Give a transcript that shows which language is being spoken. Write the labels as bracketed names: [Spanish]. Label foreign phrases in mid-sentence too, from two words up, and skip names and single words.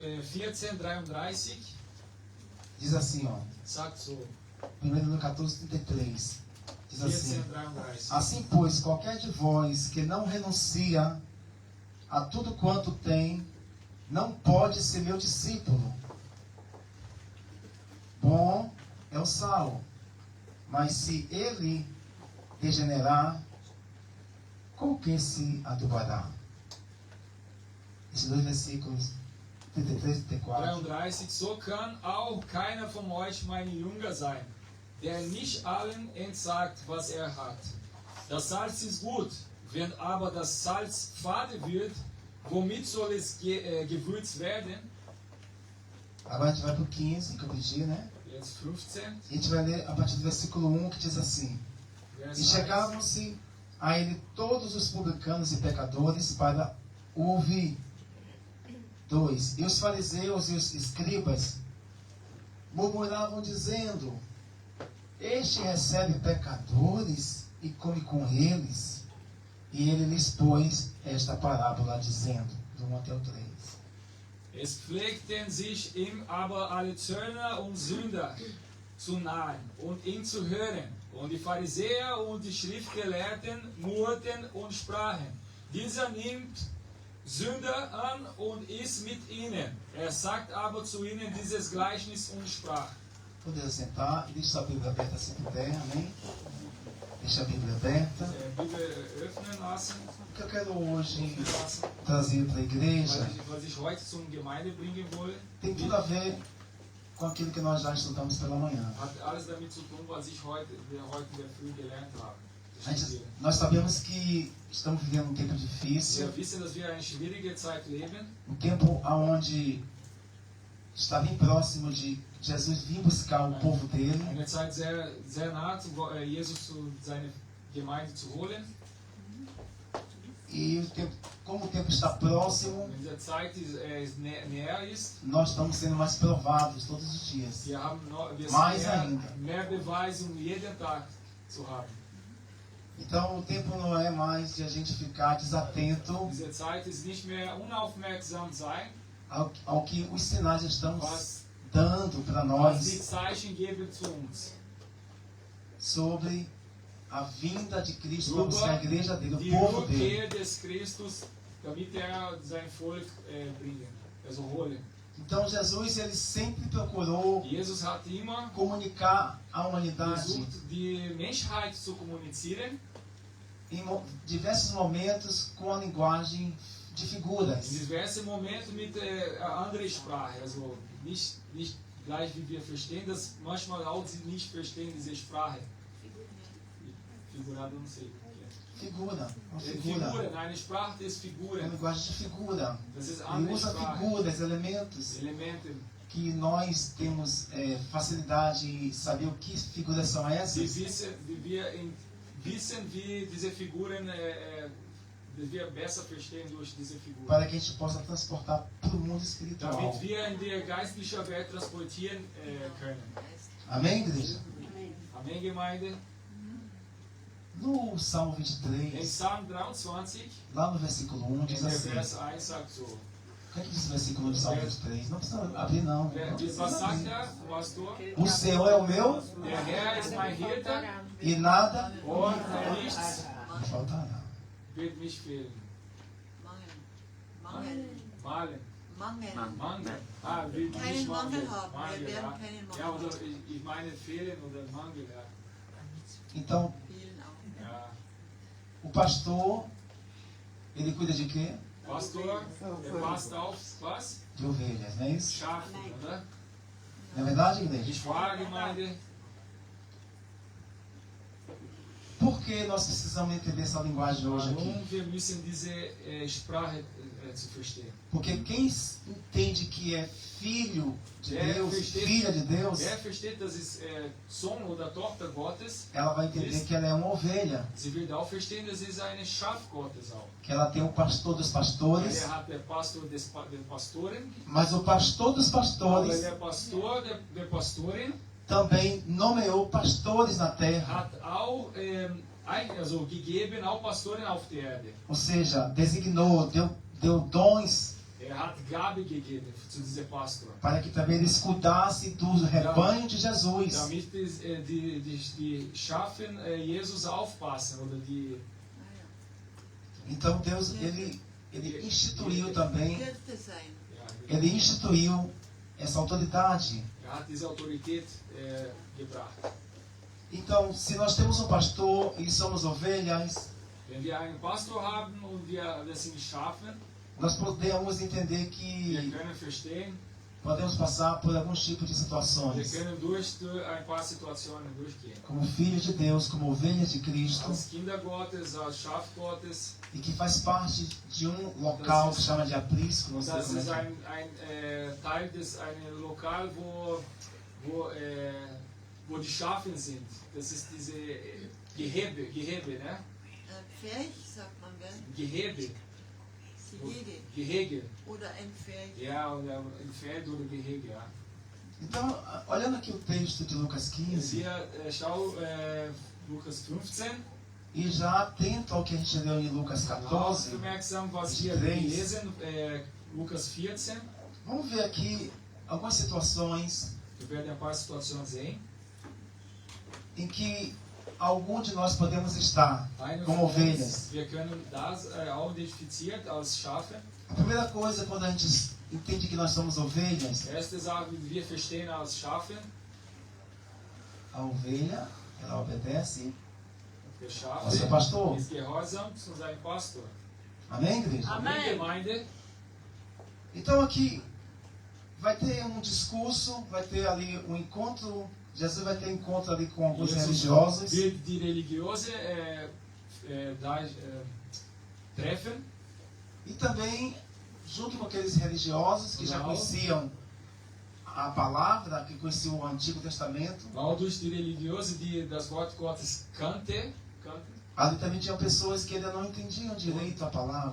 [Portuguese] 14:33 Diz assim, ó. [German] sagt so. 1 14:33. [Portuguese] Diz assim: 14:33. Assim, pois, qualquer de vós que não renuncia a tudo quanto tem, não pode ser meu discípulo. Bom é o sal, mas se ele degenerar, com que se adubará? Esses dois versículos, 33 e 34. 33. [German] So kann auch keiner von euch meine Jünger sein, der nicht allen entsagt, was er hat. Das Salz ist gut, wenn aber das Salz fade wird, womit soll es gewürzt werden? [Portuguese] Agora a gente vai para o 15, que eu pedi, né? [German] Jetzt 15. [Portuguese] E a gente vai ler a partir do versículo 1, que diz assim: [German] Vers [Portuguese] E 1. chegavam-se a ele todos os publicanos e pecadores para o ouvir. 2. E os fariseus e os escribas murmuravam dizendo: Este recebe pecadores e come com eles. E ele lhes pôs esta parábola dizendo, do 1 até o 3. [German] Es pflegten sich ihm aber alle Zöllner und Sünder zu nahen und ihn zu hören. Und die Pharisäer und die Schriftgelehrten murrten und sprachen: Dieser nimmt Sünder an und isst mit ihnen. Er sagt aber zu ihnen dieses Gleichnis und sprach. [Portuguese] Poder sentar e deixa a Bíblia aberta se puder, amém? Deixa a Bíblia aberta. [German] Bibel öffnen lassen. [Portuguese] O que eu quero hoje [German] lassen. [Portuguese] trazer para a igreja [German] Was ich heute zum Gemeinde bringen will, [Portuguese] tem tudo a ver com aquilo que nós já estudamos pela manhã. [German] hat alles damit zu tun, was wir heute in der Früh gelernt haben. [Portuguese] Nós sabemos que estamos vivendo um tempo difícil, [German] Wir wissen, dass wir eine schwierige Zeit leben. [Portuguese] um tempo onde está bem próximo de Jesus vir buscar o povo dele. [German] Eine Zeit sehr nah, Jesus zu seiner Gemeinde zu holen. [Portuguese] E como o tempo está próximo, [German] In der Zeit, die näher ist, [Portuguese] nós estamos sendo mais provados todos os dias. [German] wir [Portuguese] Mais [German] sind [Portuguese] ainda. [German] mehr Beweise, um jeden Tag zu haben. [Portuguese] Então o tempo não é mais de a gente ficar desatento [German] Diese Zeit ist nicht mehr unaufmerksam sein, [Portuguese] ao que os sinais estão [German] was [Portuguese] dando para [German] die [Portuguese] nós [German] Zeichen geben zu uns. [Portuguese] sobre a vinda de Cristo para buscar a [German] Über [Portuguese] igreja dele, [German] die [Portuguese] o povo dele. [German] Rückkehr des Christus, damit sein Volk bringen, also holen. [Portuguese] Então Jesus ele sempre procurou [German] Jesus hat immer [Portuguese] comunicar à humanidade [German] versucht, die Menschheit zu kommunizieren, [Portuguese] em diversos momentos com a linguagem de [German] in [Portuguese] figuras. [German] diversen Momenten mit anderer Sprache, also nicht gleich wie wir verstehen, dass manchmal auch sie nicht verstehen diese Sprache. [Portuguese] Figurado, não sei. Figura, uma figura, [German] Figuren, eine Sprache des [Portuguese] uma [German] Figuren. [Portuguese] linguagem de figura. [German] Das ist [Portuguese] Ele [German] andere [Portuguese] usa [German] Sprache. [Portuguese] figuras, elementos [German] Elemente. [Portuguese] que nós temos facilidade em saber o que figuras são essas. [German] Wir wissen, wie diese Figuren, dass wir besser verstehen durch diese Figuren. [Portuguese] Para que a gente possa transportar para o mundo espiritual. [German] Damit wir in die geistliche Welt transportieren können. [Portuguese] Amém, igreja? [German] Amen, Gemeinde. [Portuguese] No Salmo [German] In 23, Psalm 23, [Portuguese] lá no versículo 1, [German] in [Portuguese] diz [German] der [Portuguese] assim. [German] Vers 1 sagt so. [Portuguese] O que é que diz o versículo do Salmo 23? Não precisa abrir, não. Não [German] Was [Portuguese] precisa [German] sagt [Portuguese] abrir. [German] er, Pastor? [Portuguese] O Senhor é o meu [German] Der Herr ist mein Hirte [Portuguese] e nada [German] und nichts [Portuguese] me faltará. [German] wird mich fehlen. Mangel. Malen. Mangel. Mangel. Will Keinen nicht Mangel haben. Mangel, Wir werden ja. keinen Mangel Ja, oder haben. ich meine fehlen oder Mangel, ja. [Portuguese] Então, [German] Vielen auch. Ja. [Portuguese] o pastor, ele cuida de quê? [German] Pastor, passt auf was? [Portuguese] De ovelhas, não é isso? [German] Schafe, oder? [Portuguese] Não é verdade, igreja? [German] Ich frage, Gemeinde, [Portuguese] Por que nós precisamos entender essa linguagem hoje aqui? [German] warum wir müssen diese Sprache zu verstehen. [Portuguese] Porque quem entende que é filho de Deus, [German] versteht, [Portuguese] filha de Deus, [German] wer versteht, dass es Sohn oder Tochter Gottes, [Portuguese] ela vai entender que ela é uma ovelha, [German] sie wird auch verstehen, dass es eine Schaf Gottes auch. [Portuguese] que ela tem o pastor dos pastores, [German] Er hat der Pastor der Pastoren, [Portuguese] mas o pastor dos [German] aber [Portuguese] pastores [German] der Pastor der Pastorin [Portuguese] também nomeou pastores na terra, [German] hat auch also gegeben, auch Pastoren auf der Erde. [Portuguese] ou seja, designou, deu dons [German] hat Gabe gegeben zu diesem Pastor. [Portuguese] para que também eles cuidassem do rebanho de Jesus. [German] Damit die Schafen Jesus aufpassen oder die [Portuguese] Então Deus, ele instituiu também, [German] Hirte sein. [Portuguese] ele instituiu essa autoridade. [German] hat diese Autorität gebracht. [Portuguese] Então, se nós temos um pastor e somos ovelhas, [German] Wenn wir einen Pastor haben und wir sind Schafe, [Portuguese] nós podemos entender [German] wir [Portuguese] que [German] können verstehen, [Portuguese] podemos passar por alguns tipos de [German] wir [Portuguese] situações. [German] können durch ein paar Situationen durchgehen. [Portuguese] Como filhos de Deus, como ovelhas de Cristo, [German] Als Kinder Gottes, als Schaf Gottes, [Portuguese] e que faz parte de um local que chama de aprisco, não sei [German] das [Portuguese] como [German] ist [Portuguese] é [German] ein Teil des ein Lokal, wo die Schafe sind. Das ist diese Gehege, ne? Pferch, sagt man, gell? Gehege, Gehege. Gehege. Oder ein Pferch. Ja, oder ein Feld oder Gehege, ja. [Portuguese] Então, olhando aqui o texto de Lucas 15, [German] Hier schau Lukas 15. [Portuguese] e já atento ao que a gente leu em Lucas 14, [German] Aufmerksam, was wir 23. lesen, Lukas 14. [Portuguese] vamos ver aqui algumas situações [German] Wir werden ein paar Situationen sehen. [Portuguese] em que algum de nós podemos estar [German] Eine [Portuguese] como [German] von [Portuguese] ovelhas. [German] uns, wir können das auch identifiziert als Schafe. [Portuguese] A primeira coisa, quando a gente entende que nós somos ovelhas, [German] Erste Sache, die wir verstehen als Schafe. [Portuguese] a ovelha, ela obedece [German] Der [Portuguese] ao seu [German] Schafe [Portuguese] pastor. [German] ist gehorsam zu seinem Pastor. [Portuguese] Amém, igreja? Amém. [German] Die Gemeinde, [Portuguese] Então aqui vai ter um discurso, vai ter ali um encontro, Jesus vai ter encontro ali com alguns [German] Jesus [Portuguese] religiosos. [German] wird die Religiose treffen. [Portuguese] E também, junto com aqueles religiosos que já Não. conheciam a palavra, que conheciam o Antigo Testamento, [German] Auch durch die Religiose, die das Wort Gottes kannte. [Portuguese] ali também tinham pessoas que ainda não entendiam direito a [German] Und [Portuguese] palavra.